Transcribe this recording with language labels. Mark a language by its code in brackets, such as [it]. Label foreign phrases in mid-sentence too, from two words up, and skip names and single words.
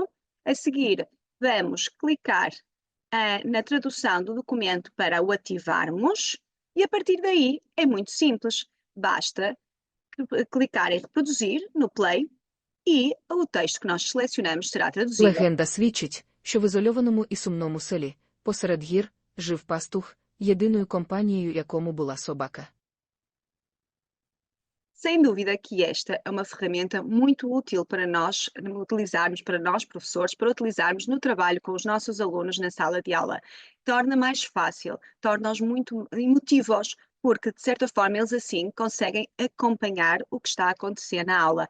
[pt] A seguir, vamos clicar na tradução do documento para o ativarmos e a partir daí é muito simples. Basta clicar em reproduzir no play E o texto que nós selecionamos será traduzido. [uk] Легенда свідчить, що в ізольованому і сумному селі, посеред гір, жив пастух, єдиною компанією якому була собака. [pt] Sem dúvida que esta é uma ferramenta muito útil para nós utilizarmos, para nós professores, para utilizarmos no trabalho com os nossos alunos na sala de aula. Torna mais fácil, torna-os muito emotivos, porque de certa forma eles assim conseguem acompanhar o que está a acontecer na aula.